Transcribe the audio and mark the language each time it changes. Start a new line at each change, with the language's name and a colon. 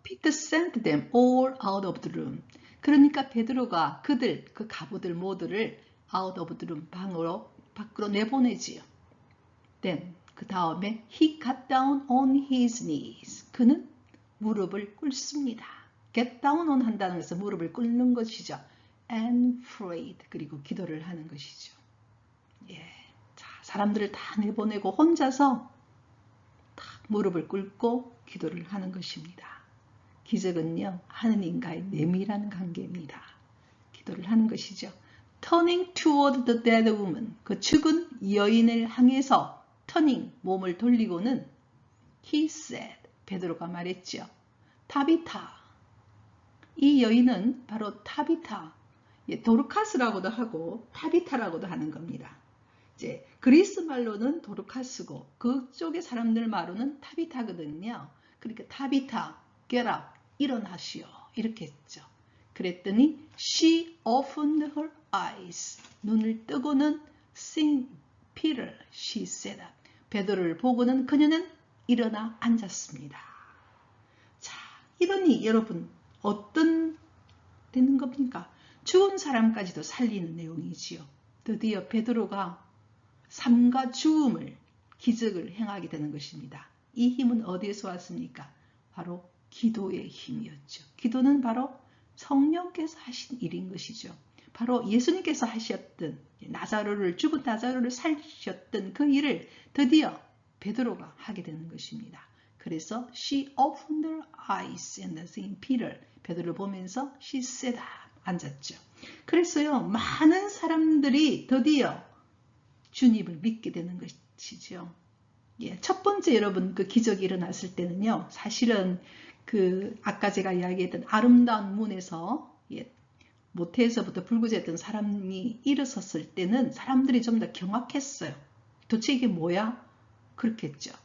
English: Peter sent them all out of the room.
Korean: 그러니까 베드로가 그 가부들 모두를
English: out of the room,
Korean: 밖으로 내보내지요.
English: Then,
Korean: 그 다음에
English: he got down on his knees.
Korean: 그는 무릎을 꿇습니다.
English: get down on
Korean: 한다는 것은 무릎을 꿇는 것이죠.
English: and prayed.
Korean: 그리고 기도를 하는 것이죠. 예. 자, 사람들을 다 내보내고 혼자서 무릎을 꿇고 기도를 하는 것입니다. 기적은요, 하느님과의 내밀한 관계입니다. 기도를 하는 것이죠.
English: Turning toward the dead woman,
Korean: 그 죽은 여인을 향해서 turning, 몸을 돌리고는
English: he said,
Korean: 베드로가 말했죠. 타비타, 이 여인은 바로 타비타, 도르카스라고도 하고 타비타라고도 하는 겁니다. 이제 그리스 말로는 도르카스고 그쪽의 사람들 말로는 타비타거든요. 그러니까 타비타,
English: get up,
Korean: 일어나시오. 이렇게 했죠. 그랬더니
English: she opened her eyes.
Korean: 눈을 뜨고는
English: seeing Peter, she sat up.
Korean: 베드로를 보고는 그녀는 일어나 앉았습니다. 자, 이러니 여러분 어떤 되는 겁니까? 죽은 사람까지도 살리는 내용이지요. 드디어 베드로가 삶과 죽음을, 기적을 행하게 되는 것입니다. 이 힘은 어디에서 왔습니까? 바로 기도의 힘이었죠. 기도는 바로 성령께서 하신 일인 것이죠. 바로 예수님께서 하셨던 죽은 나사로를 살리셨던 그 일을 드디어 베드로가 하게 되는 것입니다. 그래서
English: she opened her eyes and seeing Peter,
Korean: 베드로를 보면서
English: she sat up,
Korean: 앉았죠. 그래서요, 많은 사람들이 드디어 주님을 믿게 되는 것이죠. 예, 첫 번째 여러분 그 기적이 일어났을 때는요, 사실은 아까 제가 이야기했던 아름다운 문에서 모태에서부터 불구제했던 사람이 일어섰을 때는 사람들이 좀 더 경악했어요. 도대체 이게 뭐야? 그렇겠죠.